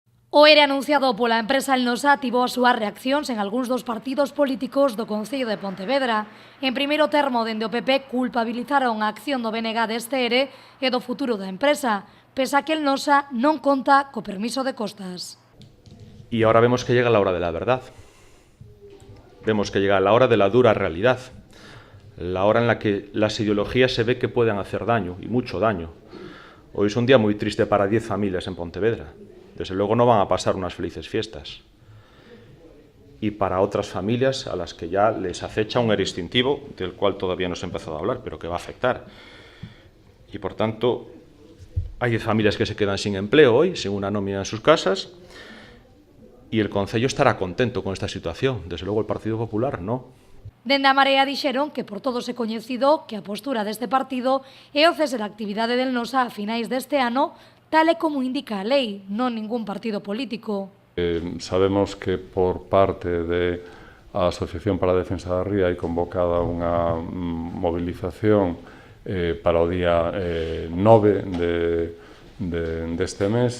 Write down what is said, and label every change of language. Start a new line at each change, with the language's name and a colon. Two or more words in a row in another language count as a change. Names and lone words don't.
Galician: O ERE anunciado pola empresa Elnosa tivo as súas reaccións en algúns dos partidos políticos do Concello de Pontevedra. En primeiro termo, dende o PP, culpabilizaron a acción do BNG deste ERE e do futuro da empresa, pese a que Elnosa non conta co permiso de costas.
Spanish: Y ahora vemos que llega la hora de la verdad. Vemos que llega la hora de la dura realidad. La hora en la que las ideologías se ve que pueden hacer daño, y mucho daño. Hoy es un día muy triste para 10 familias en Pontevedra. Desde luego no van a pasar unas felices fiestas. Y para otras familias a las que ya les acecha un ERE extintivo, del cual todavía no se ha empezado a hablar, pero que va a afectar. Y por tanto, hay 10 familias que se quedan sin empleo hoy, sin una nómina en sus casas, y el Concello estará contento con esta situación. Desde luego el Partido Popular no.
Galician: Dende a Marea dixeron que por todos é coñecido que a postura deste partido é o cese da actividade del Elnosa a finais deste ano, tal e como indica a lei, non ningún partido político. Sabemos que por parte da Asociación para a Defensa da Ría hai convocada unha movilización para o día 9 deste mes.